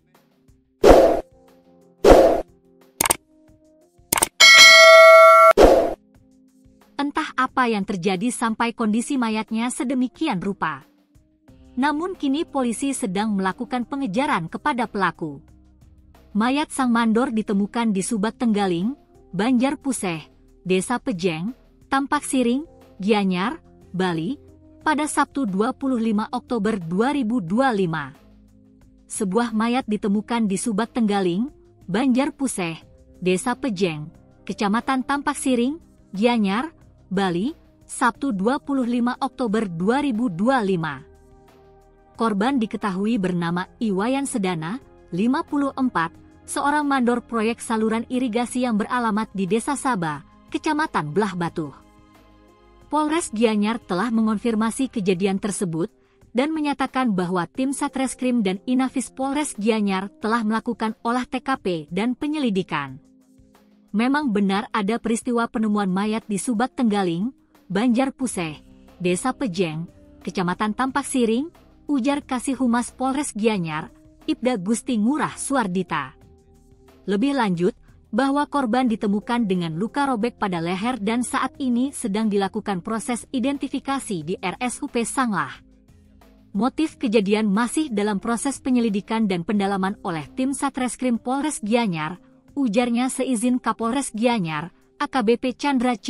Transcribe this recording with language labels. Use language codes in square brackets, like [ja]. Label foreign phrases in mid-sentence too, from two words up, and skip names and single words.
[id] Entah apa yang terjadi sampai kondisi mayatnya sedemikian rupa. Namun kini polisi sedang melakukan pengejaran kepada pelaku. Mayat sang mandor ditemukan di Subak Tenggaling, Banjar Puseh, Desa Pejeng, Tampak Siring, Gianyar, Bali, pada Sabtu 25 Oktober 2025. Sebuah mayat ditemukan di Subak Tenggaling, Banjar Puseh, Desa Pejeng, Kecamatan Tampak Siring, Gianyar, Bali, Sabtu 25 Oktober 2025. Korban diketahui bernama Iwayan Sedana, 54, seorang mandor proyek saluran irigasi yang beralamat di Desa Saba, Kecamatan Belah Batu. Polres Gianyar telah mengonfirmasi kejadian tersebut dan menyatakan bahwa tim Satreskrim dan Inafis Polres Gianyar telah melakukan olah TKP dan penyelidikan. Memang benar ada peristiwa penemuan mayat di Subak Tenggaling, Banjar Puseh, Desa Pejeng, Kecamatan Tampak Siring, ujar Kasih Humas Polres Gianyar, Ibda Gusti Ngurah Suardita. Lebih lanjut, bahwa korban ditemukan dengan luka robek pada leher dan saat ini sedang dilakukan proses identifikasi di RSUP Sanglah. Motif kejadian masih dalam proses penyelidikan dan pendalaman oleh tim Satreskrim Polres Gianyar, ujarnya seizin Kapolres Gianyar, AKBP Chandra C.